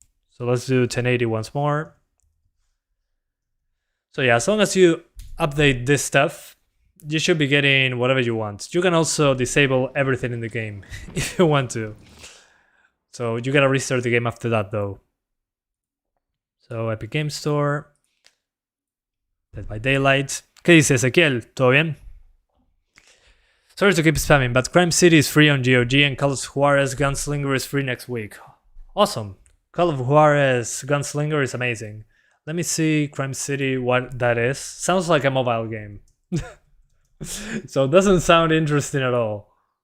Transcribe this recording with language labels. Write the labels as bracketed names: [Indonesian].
[English] So let's do 1080 once more. So yeah, as long as you update this stuff, you should be getting whatever you want. You can also disable everything in the game if you want to. So you gotta restart the game after that though. So Epic Game Store, Dead by Daylight. [Spanish] ¿Qué dice Ezequiel? ¿Todo bien? [English] Sorry to keep spamming, but Crime City is free on GOG and Call of Juarez Gunslinger is free next week. Awesome. Call of Juarez Gunslinger is amazing. Let me see Crime City, what that is. Sounds like a mobile game. So it doesn't sound interesting at all.